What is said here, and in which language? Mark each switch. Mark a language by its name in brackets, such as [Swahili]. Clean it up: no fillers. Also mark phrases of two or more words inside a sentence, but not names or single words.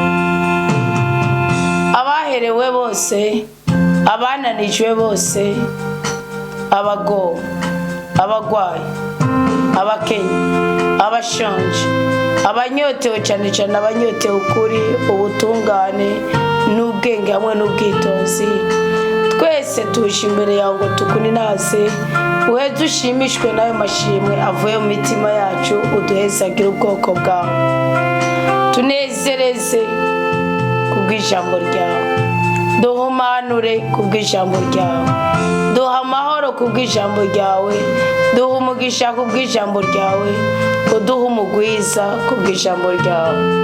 [Rundi] Abaherewe bose, abananijwe bose, abagowe, abagwayi, abakenye, abashonje, abanyotewe cyane cyane abanyotewe ukuri, ubutungane n'ubwenge hamwe n'ubwitonzi, twese tuje imbere yawe ngo tukuninaze, uheze ushimishwe n'ayo mashimwe avuye mu mitima yacu, uduhezagire ubwoko bwawe, tunezereze kubw'ijambo ryawe, duhumanure kubw'ijambo ryawe, duha amahoro kubw'ijambo ryawe, duha umugisha kubw'ijambo ryawe, uduha umugwiza kubw'ijambo ryawe.